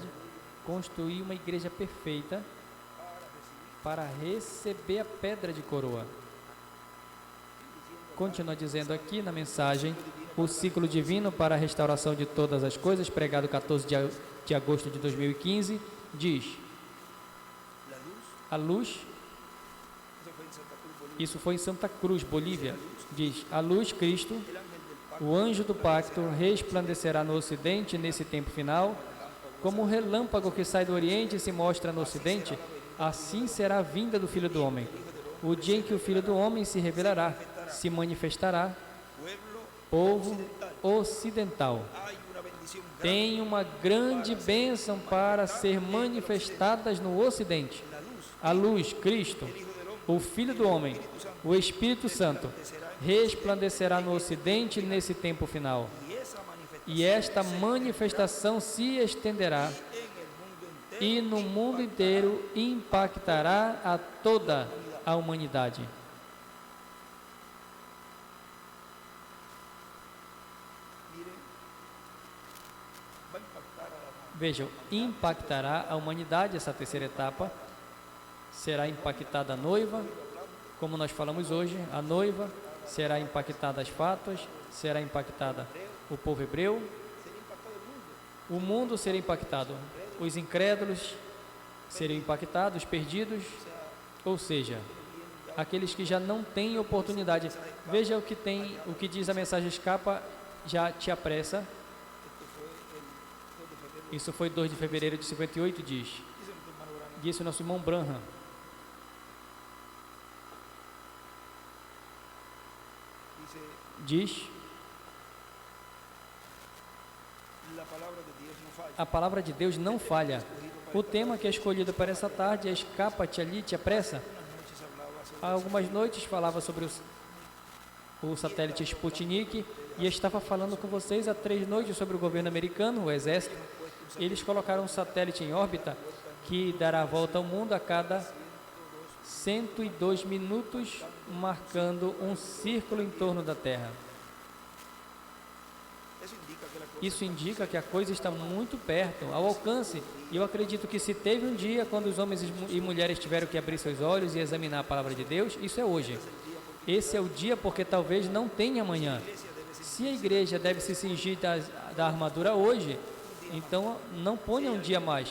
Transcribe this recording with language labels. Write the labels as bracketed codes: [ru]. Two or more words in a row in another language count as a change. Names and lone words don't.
[pt] Construir uma igreja perfeita para receber a pedra de coroa. Continua dizendo aqui na mensagem, o ciclo divino para a restauração de todas as coisas, pregado 14 de agosto de 2015, diz: [es] La luz, [pt] a luz, [es] eso fue en Santa Cruz, Bolivia. [pt] isso foi em Santa Cruz, Bolívia, diz: a luz, Cristo, [es] El ángel del pacto [pt] o anjo do pacto, resplandecerá no ocidente nesse tempo final, como o relâmpago que sai do oriente e se mostra no ocidente, assim será a vinda do Filho do Homem. O dia em que o Filho do Homem se revelará, se manifestará, [es] pueblo [pt] povo ocidental. [es] hay una bendición grande. [pt] Tem uma grande bênção para ser manifestadas no ocidente. A luz, Cristo, o Filho do Homem, o Espírito Santo, resplandecerá no ocidente nesse tempo final. [es] Y esa manifestación [pt] E esta manifestação se estenderá [es] en el mundo entero [pt] e no mundo inteiro impactará a toda a humanidade. [es] miren, va a impactar a la humanidad. [pt] Vejam, impactará a humanidade essa terceira etapa. Será impactada a noiva, como nós falamos hoje, a noiva, será impactada as fátuas, será impactada o povo hebreu, o mundo será impactado, os incrédulos serão impactados, os perdidos, ou seja, aqueles que já não têm oportunidade. Veja o que tem, o que diz a mensagem escapa, já te apressa. [es] Este fue el 2 de febrero [pt] Isso foi 2 de fevereiro de 58, diz. [es] Dice nuestro hermano Branham. [pt] Disse o nosso irmão Branham. [es] Dice, [pt] Diz, [es] la palabra de Dios no falla. [pt] a palavra de Deus não falha. O tema que é escolhido para essa tarde é escapa-te ali, te apressa. [es] Unas noches hablaba sobre [pt] Há algumas noites falava sobre o satélite Sputnik e estava falando com vocês há 3 noites sobre o governo americano, o exército. Eles colocaram um satélite em órbita que dará a volta ao mundo a cada 102 minutos, marcando um círculo em torno da Terra. [es] Eso indica que la cosa [pt] Isso indica que a coisa está muito perto, ao alcance. E eu acredito que se teve um dia quando os homens e mulheres tiveram que abrir seus olhos e examinar a palavra de Deus, isso é hoje. Esse é o dia porque talvez não tenha amanhã. Se a igreja deve se cingir da armadura hoje, então não ponha um dia mais.